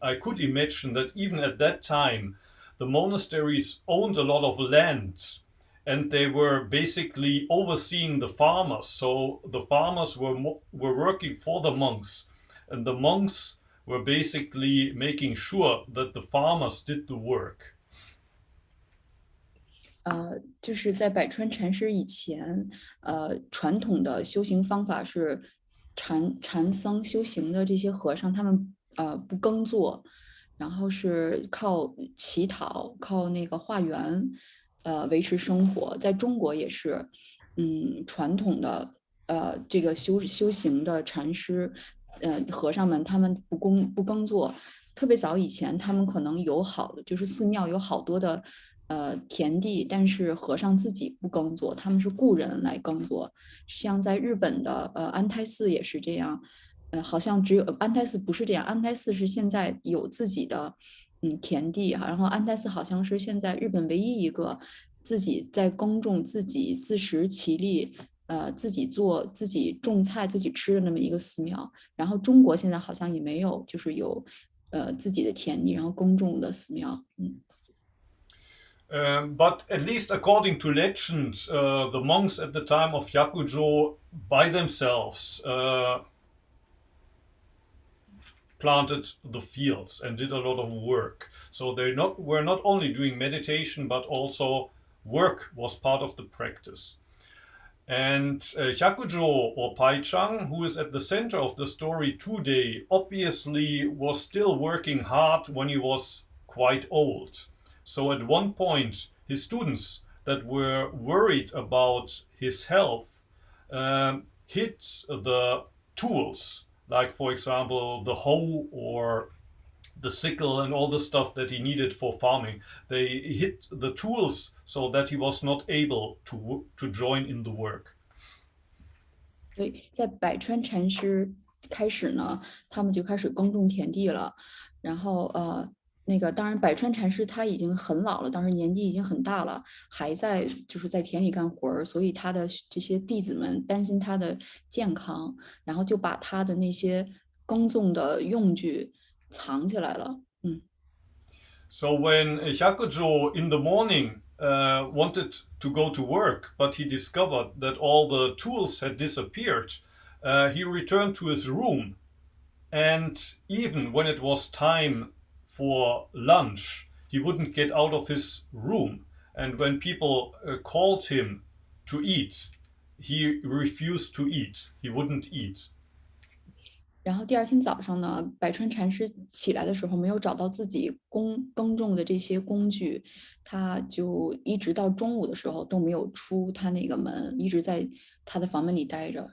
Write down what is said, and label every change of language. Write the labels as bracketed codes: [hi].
[en] I could imagine that even at that time, the monasteries owned a lot of land, and they were basically overseeing the farmers. So the farmers were working for the monks, and the monks were basically making sure that the farmers did the work. [zh] 就是在百川禅师以前，传统的修行方法是禅僧修行的这些和尚，他们不耕作，然后是靠乞讨，靠那个化缘。维持生活，在中国也是，传统的这个修行的禅师，和尚们他们不耕作，特别早以前他们可能就是寺庙有好多的田地，但是和尚自己不耕作，他们是雇人来耕作。像在日本的安泰寺也是这样，好像只有安泰寺不是这样，安泰寺是现在有自己的。田地哈，然后安泰寺好像是现在日本唯一一个自己在耕种、自己自食其力，自己做、自己种菜、自己吃的那么一个寺庙。然后中国现在好像也没有，就是有自己的田地，然后耕种的寺庙。 [en] But at least according to legend, the monks at the time of Hyakujo by themselves planted the fields and did a lot of work. So they were not only doing meditation, but also work was part of the practice. And Hyakujo or Pai Chang, who is at the center of the story today, obviously was still working hard when he was quite old. So at one point, his students that were worried about his health hid the tools, like for example the hoe or the sickle and all the stuff that he needed for farming. They hid the tools so that he was not able to join in the work. [zh] 对，在百川禅师开始呢，他们就开始耕种田地了。然后那个当然，百川禅师他已经很老了，当时年纪已经很大了，还在就是在田里干活儿，所以他的这些弟子们担心他的健康，然后就把他的那些耕种的用具藏起来了。 [en] So when Hyakujo in the morning wanted to go to work, but he discovered that all the tools had disappeared, he returned to his room. And even when it was time for lunch, he wouldn't get out of his room. And when people called him to eat, he refused to eat. He wouldn't eat. [zh] 然后第二天早上呢，百川禅师起来的时候没有找到自己耕种的这些工具，他就一直到中午的时候都没有出他那个门，一直在他的房门里待着。